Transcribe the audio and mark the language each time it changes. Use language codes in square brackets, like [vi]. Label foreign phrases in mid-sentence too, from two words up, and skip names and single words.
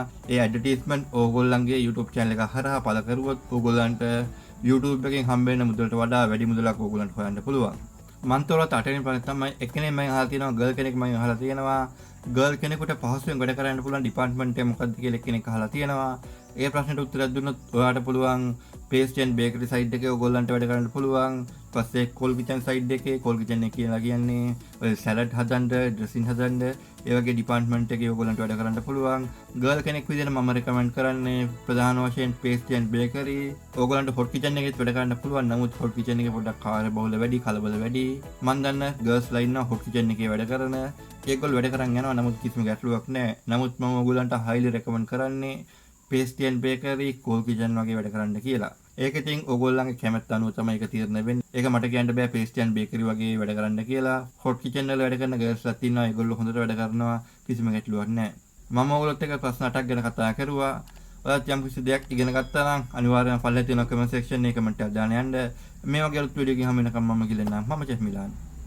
[si] ඒ ඇඩ්වර්ටයිස්මන්ට් ඕගොල්ලන්ගේ YouTube channel එක හරහා පළ කරුවොත් ඕගොල්ලන්ට YouTube එකෙන් හම්බ වෙන මුදලට වඩා වැඩි මුදලක් ඕගොල්ලන්ට හොයන්න පුළුවන්. මන් තොරත් අටවෙනි ප්‍රශ්නේ තමයි එක්කෙනෙක් මම අහලා තියෙනවා ගර්ල් කෙනෙක් මම අහලා තියෙනවා ගර්ල් කෙනෙකුට පහසුවෙන් වැඩ කරන්න පුළුවන් ඩිපාර්ට්මන්ට් එක මොකක්ද කියලා එක්කෙනෙක් අහලා තියෙනවා. ඒ ප්‍රශ්නෙට උත්තරයක් දුන්නොත් ඔයාලට පුළුවන් [en] pastry and bakery side [si] එකේ ඔයගොල්ලන්ට වැඩ කරන්න පුළුවන්. ඊපස්සේ [en] cold kitchen side [si] එකේ [en] cold kitchen [si] එක කියලා කියන්නේ ඔය salad හදන්න, dressing හදන්න, ඒ වගේ department එකේ ඔයගොල්ලන්ට වැඩ කරන්න පුළුවන්. girl කෙනෙක් විදිහට මම recommend කරන්නේ ප්‍රධාන වශයෙන් [en] pastry and bakery. [si] ඔයගොල්ලන්ට [en] hot kitchen [si] එකේත් වැඩ කරන්න පුළුවන්. නමුත් [en] hot kitchen [si] එකේ පොඩ්ඩක් කාර්යබහුල වැඩි, කලබල වැඩි. මම දන්න girls ලා ඉන්නවා [en] hot kitchen [si] එකේ වැඩ කරන. ඒගොල්ලෝ වැඩ කරන් යනවා. නමුත් කිසිම ගැටලුවක් නැහැ. නමුත් මම ඔයගොල්ලන්ට [en] highly recommend [si] කරන්නේ [en] pastry and bakery, cold kitchen [si] වගේ වැඩ කරන්න කියලා. ඒක ඉතින් ඔයගොල්ලන්ගේ කැමැත්ත අනුව තමයි ඒක තීරණය වෙන්නේ. ඒක මට කියන්න බෑ [en] pastry and bakery [si] වගේ වැඩ කරන්න කියලා. [en] hot kitchen [si] වල වැඩ කරන girls ලාත් ඉන්නවා. ඒගොල්ලෝ හොඳට වැඩ කරනවා. කිසිම ගැටලුවක් නැහැ. මම ඔයගොල්ලොත් එක්ක ප්‍රශ්න 8ක් ගැන කතා කරුවා. ඔයාලත් යම් කිසි දෙයක් ඉගෙන ගත්තා නම් අනිවාර්යයෙන්ම පල්ලේ තියෙන [en] comment section [si] එකේ comment එකක් දාන්න යන්න. මේ වගේ අලුත් වීඩියෝ එකකින් හැම වෙනකම් මම ගිලෙන්නම්. මම chef මිලාන්.